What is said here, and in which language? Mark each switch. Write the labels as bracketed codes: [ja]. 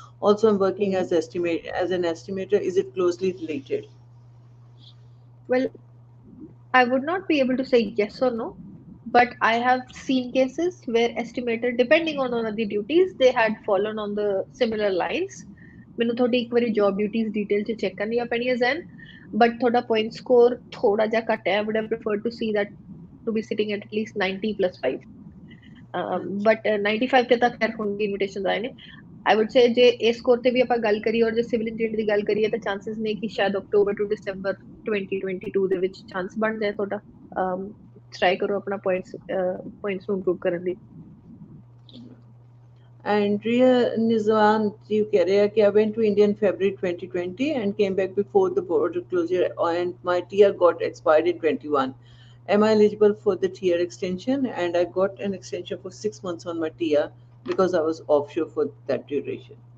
[en] Also, I'm working as an estimator. Is it closely related? Well, I would not be able to say yes or no, but I have seen cases where estimator, depending on one of the duties, they had fallen on the similar lines. [pa] ਮੈਨੂੰ ਤੁਹਾਡੀ ਇੱਕ ਵਾਰੀ job duties detail ਚ check ਕਰਨੀਆਂ ਪੈਣੀਆਂ ਜ਼ੈਨ but ਤੁਹਾਡਾ point score ਥੋੜਾ ਜਿਹਾ ਘੱਟ ਹੈ [en] I would have preferred to see that to be sitting at least 90 plus 5 [pa] but 95 ਤੇ ਤਾਂ ਖੈਰ ਹੁਣ ਇਨਵੀਟੇਸ਼ਨਸ ਆਏ ਨੇ [en] I would say [pa] ਜੇ ਇਸ ਸਕੋਰ ਤੇ ਵੀ ਆਪਾਂ ਗੱਲ ਕਰੀਏ ਔਰ ਜੇ ਸਿਵਲ ਇੰਜੀਨੀਅਰ ਦੀ ਗੱਲ ਕਰੀਏ ਤਾਂ ਚਾਂਸਸ ਨੇ ਕਿ ਸ਼ਾਇਦ ਅਕਤੂਬਰ ਟੂ ਦਸੰਬਰ 2022 ਦੇ ਵਿੱਚ ਚਾਂਸ ਬਣ ਜਾਏ ਤੁਹਾਡਾ ਟਰਾਈ ਕਰੋ ਆਪਣਾ ਪੁਆਇੰਟਸ ਨੂੰ ਇੰਪਰੂਵ ਕਰਨ ਲਈ [en] Andrea Nizwan, you carry I went to India in February 2020 and came back before the border closure and my TR got expired in 21. Am I eligible for the TR extension? And I got an extension for 6 months on my TR because I was offshore for that duration.